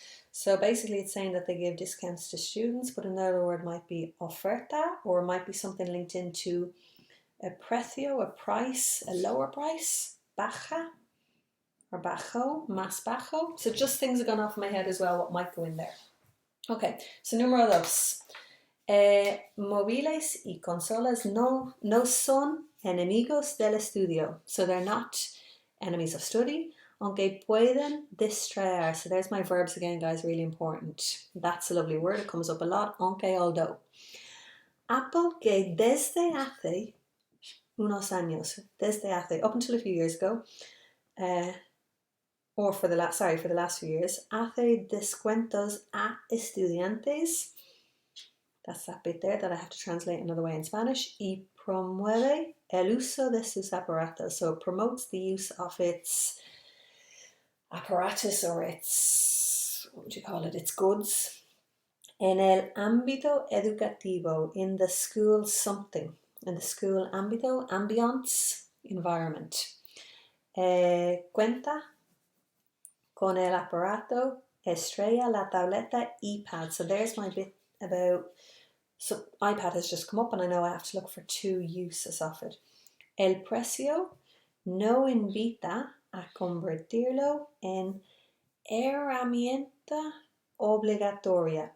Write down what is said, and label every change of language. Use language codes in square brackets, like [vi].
[en] So basically it's saying that they give discounts to students, but another word might be oferta, or it might be something linked into a precio, a price, a lower price, baja, or bajo, [es] más bajo. [en] So just things are going off in my head as well, what might go in there. Okay, so [es] número dos. Móviles y consolas no son enemigos del estudio. [en] So they're not enemies of study, [es] aunque pueden distraer. [en] So there's my verbs again, guys, really important. That's a lovely word. It comes up a lot, aunque, although. Apple [es] que desde hace unos años, [en] up until a few years ago, or for the last few years, [es] hace descuentos a estudiantes. [en] That's that bit there that I have to translate another way in Spanish. [es] Y promueve el uso de sus aparatos. [en] So it promotes the use of its apparatus, or its, what would you call it, its goods. [es] En el ámbito educativo, [en] in the school something. In the school ámbito, ambience, environment. [es] Cuenta con el aparato, estrella, la tableta, iPad. [en] So there's my bit about, so iPad has just come up and I know I have to look for two uses of it. [es] El precio no invita a convertirlo en herramienta obligatoria.